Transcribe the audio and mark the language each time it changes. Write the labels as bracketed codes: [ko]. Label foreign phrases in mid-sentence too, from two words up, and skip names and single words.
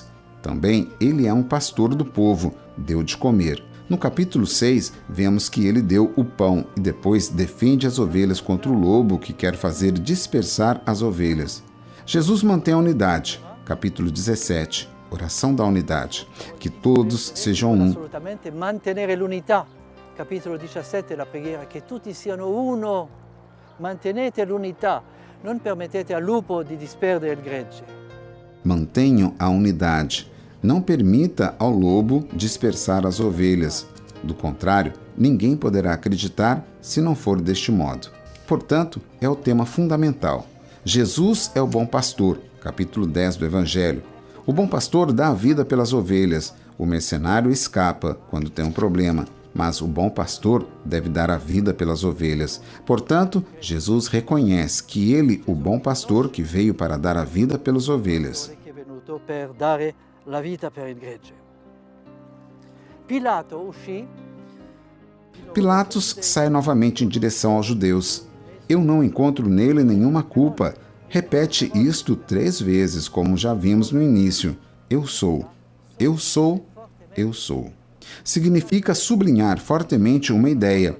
[pt] Também ele é um pastor do povo, deu de comer. No capítulo 6, vemos que ele deu o pão e depois defende as ovelhas contra o lobo que quer fazer dispersar as ovelhas. Jesus mantém a unidade. Capítulo 17, oração da unidade. Que todos sejam um. [it] Assolutamente mantenere l'unità. Capitolo 17, la preghiera, che tutti siano uno. Mantenete l'unità, non permettete al lupo di disperdere il gregge. [pt] Mantenham a unidade. Não permita ao lobo dispersar as ovelhas. Do contrário, ninguém poderá acreditar se não for deste modo. Portanto, é o tema fundamental. Jesus é o bom pastor, capítulo 10 do Evangelho. O bom pastor dá a vida pelas ovelhas. O mercenário escapa quando tem um problema, mas o bom pastor deve dar a vida pelas ovelhas. Portanto, Jesus reconhece que ele, o bom pastor, que veio para dar a vida pelas ovelhas. [it] Che è venuto per dare la vita per il gregge. Pilato uscì. [pt] Pilatos sai novamente em direção aos judeus. Eu não encontro nele nenhuma culpa. Repete isto 3 vezes, como já vimos no início. Eu sou, eu sou, eu sou. Significa sublinhar fortemente uma ideia.